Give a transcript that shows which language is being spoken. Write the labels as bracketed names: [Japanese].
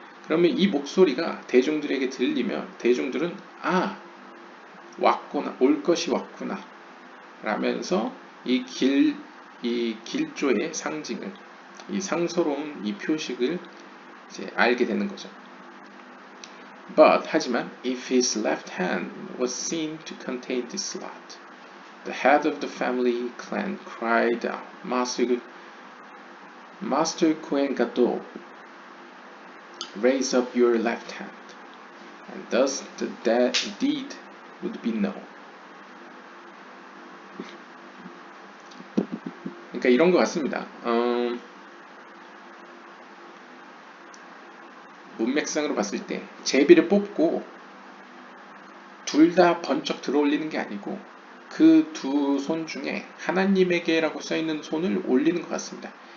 [Korean] 그러면 이 목소리가 대중들에게 들리면 대중들은 아, 왔구나, 올 것이 왔구나 라면서 이 길조의 상징을, 이 상서로운 이 표식을 이제 알게 되는 거죠. 하지만 [English] if his left hand was seen to contain this slot, the head of the family clan cried out, Master Kohen Gadol, raise up your left hand, and thus the deed would be known. [Korean] 그러니까 이런 것 같습니다. 문맥상으로 봤을 때 제비를 뽑고 둘 다 번쩍 들어 올리는 게 아니고 그 두 손 중에 하나님에게라고 써있는 손을 올리는 것 같습니다.